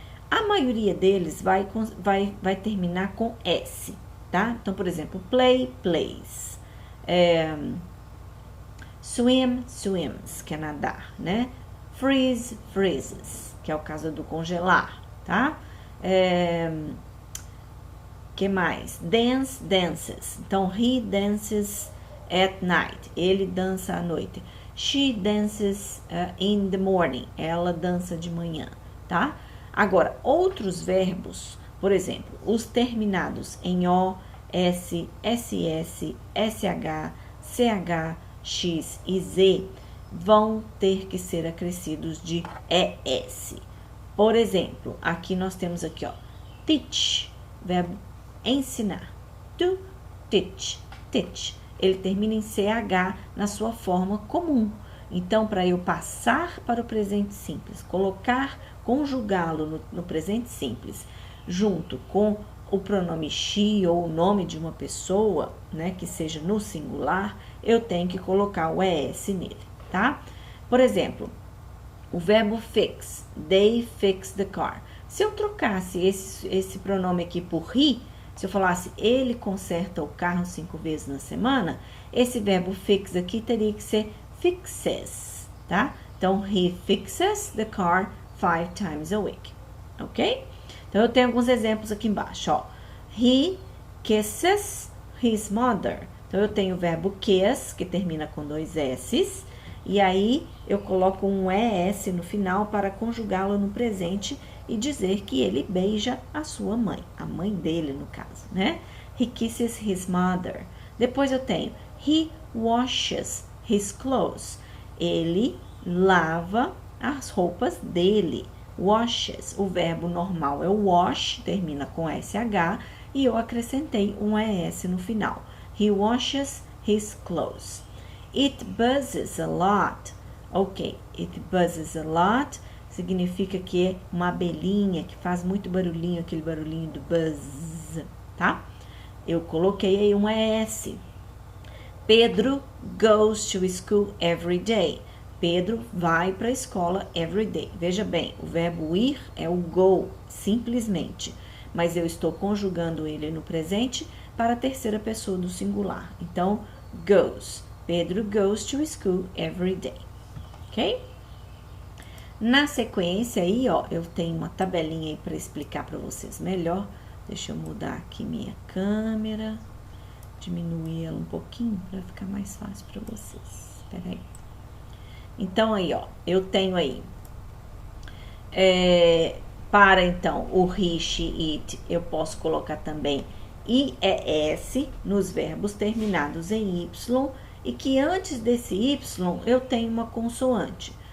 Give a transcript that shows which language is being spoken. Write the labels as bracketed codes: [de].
[pt] A maioria deles vai terminar com S, tá? Então, por exemplo, play, plays. Swim, swims, que é nadar, né? Freeze, freezes, que é o caso do congelar, tá? Que mais? Dance, dances. Então, [en] he dances at night. [pt] Ele dança à noite. [en] She dances in the morning. [pt] Ela dança de manhã, tá? Agora, outros verbos, por exemplo, os terminados em O, S, SS, SH, CH, X e Z vão ter que ser acrescidos de ES. Por exemplo, aqui nós temos aqui, ó, teach, verbo ensinar. To teach, teach. Ele termina em CH na sua forma comum. Então, para eu passar para o presente simples, conjugá-lo no presente simples, junto com o pronome she ou o nome de uma pessoa, né, que seja no singular, eu tenho que colocar o ES nele, tá? Por exemplo, o verbo fix, [en] they fix the car. [pt] Se eu trocasse esse pronome aqui por he, se eu falasse ele conserta o carro 5 vezes na semana, esse verbo fix aqui teria que ser fixes, tá? [en] Então, he fixes the car 5 times a week, ok? [pt] Então, eu tenho alguns exemplos aqui embaixo, ó. [en] He kisses his mother. [pt] Então, eu tenho o verbo kiss, que termina com 2 S's, e aí eu coloco um ES no final para conjugá-lo no presente e dizer que ele beija a sua mãe, a mãe dele, no caso, né? [en] He kisses his mother. [pt] Depois eu tenho [en] he washes his clothes. [pt] Ele lava as roupas dele. Washes, o verbo normal é wash, termina com SH, e eu acrescentei um ES no final. [en] He washes his clothes. It buzzes a lot. [pt] Ok, [en] it buzzes a lot [pt] significa que é uma abelhinha que faz muito barulhinho, aquele barulhinho do buzz, tá? Eu coloquei aí um ES. [en] Pedro goes to school every day. [pt] Pedro vai para a escola [en] every day. [pt] Veja bem, o verbo ir é o go, simplesmente. Mas eu estou conjugando ele no presente para a terceira pessoa do singular. Então, goes. [en] Pedro goes to school every day. [pt] Ok? Na sequência aí, ó, eu tenho uma tabelinha aí para explicar para vocês melhor. Deixa eu mudar aqui minha câmera. Diminuir ela um pouquinho para ficar mais fácil para vocês. Espera aí. Então, aí, ó, eu tenho aí, para, então, o he, she, it, eu posso colocar também IES nos verbos terminados em Y e que antes desse Y eu tenho uma consoante.